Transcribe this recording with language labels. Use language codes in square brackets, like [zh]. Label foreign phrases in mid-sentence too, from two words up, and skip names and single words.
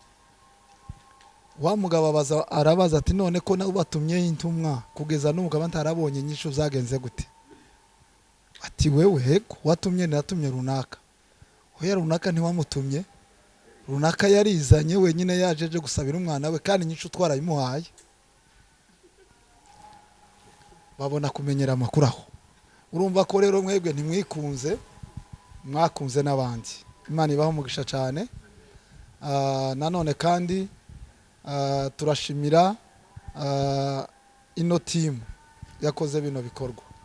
[rn] Wa mugabo arabaza ati none ko nabo batumye intumwa kugeza n'ubu kaba ntarabonye inyishu zagenze gute? Ati wewe heko watumye natumye runaka. Hoya runaka ntiwamutumye, runaka yarizanye wenyine yajeje gusabira umwana we, kandi inyishu twarayimuhaye. Babona kumenyera amakuru aho. Urumva ko rero mwebwe ntimwikunze, mwakunze n'abandi. Imana ibaho umugisha cyane. Nanone kandi turashimira ino timu yakoze bino bikorwa.